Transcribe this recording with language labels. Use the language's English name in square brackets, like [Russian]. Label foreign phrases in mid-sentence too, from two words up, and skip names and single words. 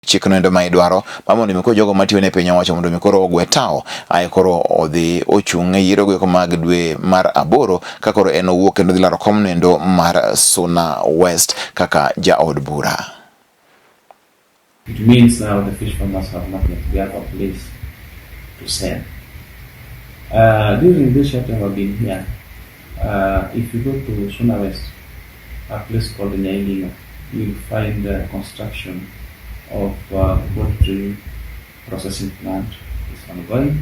[Luo (Kenya and Tanzania)] chikno endo ma idwaro mamondo mi ko jogo matiyo ne piny owacho mondo mi koro ogwe tao ay koro odhi ochung' e yiero go mag dwe mar 8 ka koro en owuok kendo dhi laro kom nendo mar Suna West kaka jaod bura. [English] It means now the fish farmers have not yet a place to sell. During this short time I've been here, if you go to Suna West, a place called Nyailinga, you'll find construction of poultry processing plant is ongoing.